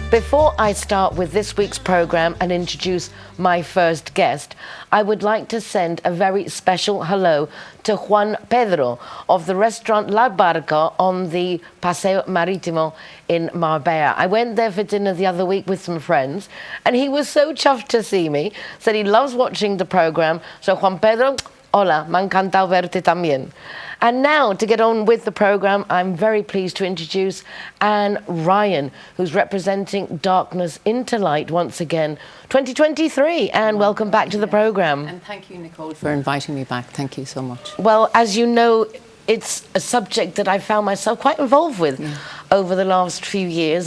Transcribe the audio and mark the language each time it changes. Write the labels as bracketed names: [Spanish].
[English] Before I start with this week's program and introduce my first guest, I would like to send a very special hello to Juan Pedro of the restaurant La Barca on the Paseo Maritimo in Marbella. I went there for dinner the other week with some friends and he was so chuffed to see me, said he loves watching the program. [Spanish] So Juan Pedro, hola, me ha encantado verte también. [English] And now, to get on with the program, I'm very pleased to introduce Anne Ryan, who's representing Darkness into Light once again, 2023. Anne, welcome back to the program. And thank you, Nicole, for inviting me back. Thank you so much. Well, as you know, it's a subject that I found myself quite involved with over the last few years.